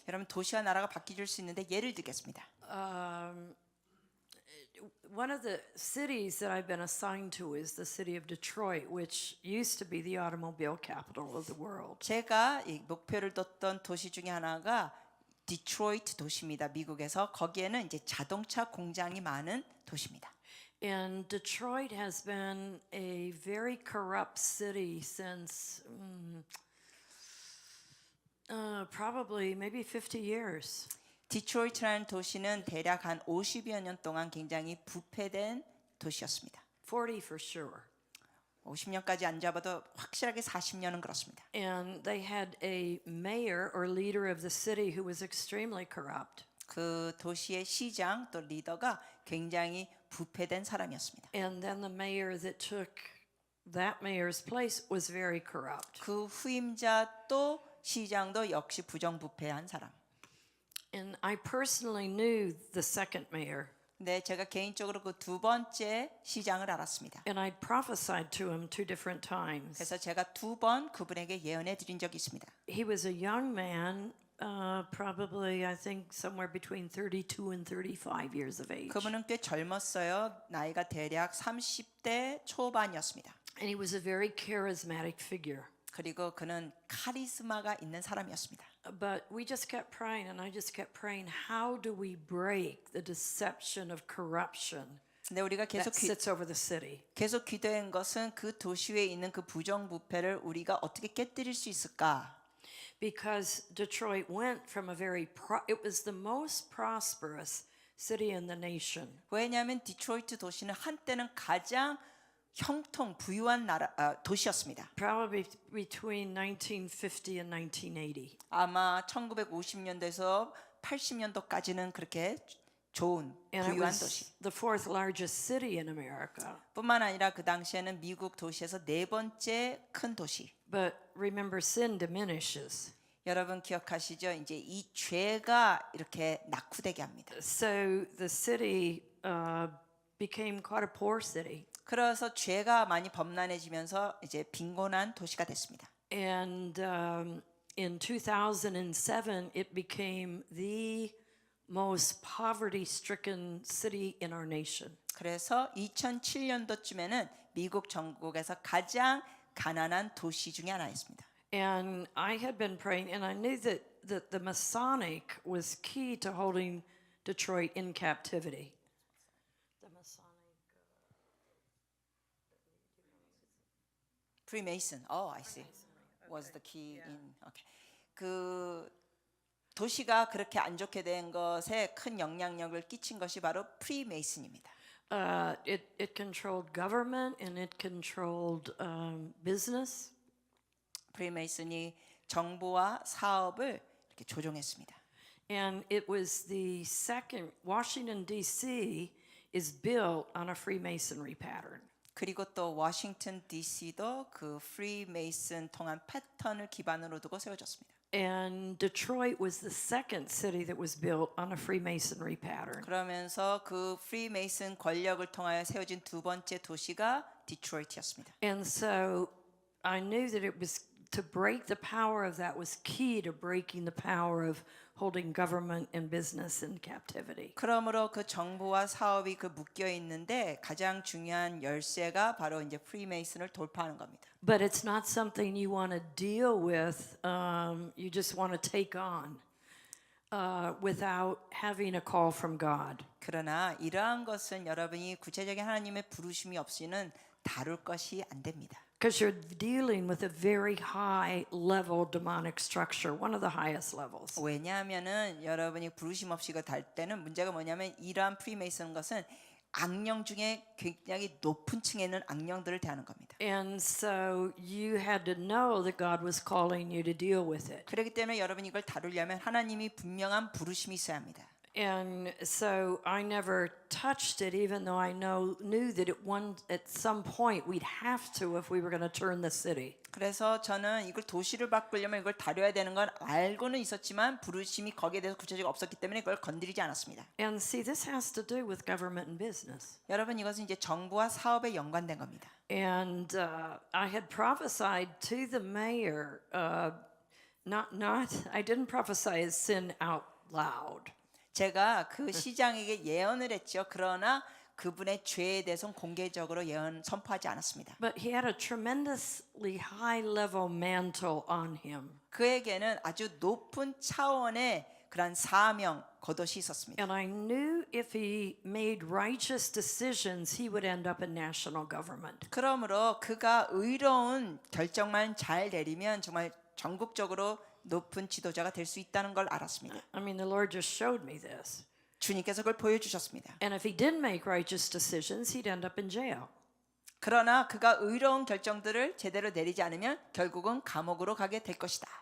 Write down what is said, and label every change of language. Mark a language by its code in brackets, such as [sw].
[ko] 여러분 도시와 나라가 바뀌질 수 있는데 예를 들겠습니다. [en] One of the cities that I've been assigned to is the city of Detroit, which used to be the automobile capital of the world. [ko] 제가 이 목표를 뒀던 도시 중에 하나가 디트로이트 도시입니다. 미국에서 거기에는 이제 자동차 공장이 많은 도시입니다. [en] And Detroit has been a very corrupt city since probably maybe 50 years. [ko] 디트로이트라는 도시는 대략 한 50여 년 동안 굉장히 부패된 도시였습니다. [en] 40 for sure. [ko] 50년까지 안 잡아도 확실하게 40년은 그렇습니다. [en] And they had a mayor or leader of the city who was extremely corrupt. [ko] 그 도시의 시장 또 리더가 굉장히 부패된 사람이었습니다. [en] And then the mayor that took that mayor's place was very corrupt. [ko] 그 후임자 또 시장도 역시 부정부패한 사람. [en] And I personally knew the second mayor. [ko] 네, 제가 개인적으로 그 두 번째 시장을 알았습니다. [en] And I prophesied to him 2 different times. [ko] 그래서 제가 두 번 그분에게 예언해 드린 적이 있습니다. [en] He was a young man, probably I think somewhere between 32 and 35 years of age. [ko] 그분은 꽤 젊었어요. 나이가 대략 30대 초반이었습니다. [en] And he was a very charismatic figure. [ko] 그리고 그는 카리스마가 있는 사람이었습니다. [en] But we just kept praying, and I just kept praying, how do we break the deception of corruption [ko] 근데 우리가 [en] that sits over the city? [ko] 계속 기도한 것은 그 도시에 있는 그 부정부패를 우리가 어떻게 깨뜨릴 수 있을까? [en] Because Detroit went from it was the most prosperous city in the nation. [ko] 왜냐하면 디트로이트 도시는 한때는 가장 형통 부유한 도시였습니다. [en] Probably between 1950 and 1980. [ko] 아마 1950년대에서 80년도까지는 그렇게 좋은 [en] And it [ko] 부유한 [en] was [ko] 도시. [en] the fourth largest city in America. [ko] 뿐만 아니라 그 당시에는 미국 도시에서 네 번째 큰 도시. [en] But remember, sin diminishes. [ko] 여러분 기억하시죠? 이제 이 죄가 이렇게 낙후되게 합니다. [en] So the city became quite a poor city. [ko] 그래서 죄가 많이 범람해지면서 이제 빈곤한 도시가 됐습니다. [en] And in 2007, it became the most poverty-stricken city in our nation. [ko] 그래서 2007년도쯤에는 미국 전국에서 가장 가난한 도시 중에 하나였습니다. [en] And I had been praying, and I knew that the Masonic was key to holding Detroit in captivity. The Masonic. Freemason. Oh, I see. Was the key in. Okay. [ko] 그 도시가 그렇게 안 좋게 된 것에 큰 영향력을 끼친 것이 바로 프리메이슨입니다. [en] It controlled government and it controlled business. [ko] 프리메이슨이 정부와 사업을 이렇게 조종했습니다. [en] And it was the second, Washington, D.C. is built on a Freemasonry pattern. [ko] 그리고 또 워싱턴 D.C.도 그 프리메이슨 통한 패턴을 기반으로 두고 세워졌습니다. [en] And Detroit was the second city that was built on a Freemasonry pattern. [ko] 그러면서 그 프리메이슨 권력을 통하여 세워진 두 번째 도시가 디트로이트였습니다. [en] And so I knew that it was to break the power of that was key to breaking the power of holding government and business in captivity. [ko] 그러므로 그 정부와 사업이 그 묶여 있는데 가장 중요한 열쇠가 바로 이제 프리메이슨을 돌파하는 겁니다. [en] But it's not something you want to deal with. You just want to take on without having a call from God. [ko] 그러나 이러한 것은 여러분이 구체적인 하나님의 부르심이 없이는 다룰 것이 안 됩니다. [en] Because you're dealing with a very high level demonic structure, one of the highest levels. [ko] 왜냐하면은 여러분이 부르심 없이 이거 달 때는 문제가 뭐냐면 이러한 프리메이슨 것은 악령 중에 굉장히 높은 층에 있는 악령들을 대하는 겁니다. [en] And so you had to know that God was calling you to deal with it. [ko] 그렇기 때문에 여러분이 이걸 다루려면 하나님이 분명한 부르심이 있어야 합니다. [en] And so I never touched it, even though I knew that at some point we'd have to if we were going to turn the city. [ko] 그래서 저는 이걸 도시를 바꾸려면 이걸 다뤄야 되는 건 알고는 있었지만 부르심이 거기에 대해서 구체적으로 없었기 때문에 그걸 건드리지 않았습니다. [en] And see, this has to do with government and business. [ko] 여러분 이것은 이제 정부와 사업에 연관된 겁니다. [en] And I had prophesied to the mayor, I didn't prophesy his sin out loud. [ko] 제가 그 시장에게 예언을 했죠. 그러나 그분의 죄에 대해서는 공개적으로 예언 선포하지 않았습니다. [en] But he had a tremendously high level mantle on him. [ko] 그에게는 아주 높은 차원의 그런 사명 겉옷이 있었습니다. [en] And I knew if he made righteous decisions, he would end up in national government. [ko] 그러므로 그가 의로운 결정만 잘 내리면 정말 전국적으로 높은 지도자가 될 수 있다는 걸 알았습니다. [en] I mean, the Lord just showed me this. [ko] 주님께서 그걸 보여주셨습니다. [en] And if he didn't make righteous decisions, he'd end up in jail. [ko] 그러나 그가 의로운 결정들을 제대로 내리지 않으면 결국은 감옥으로 가게 될 것이다.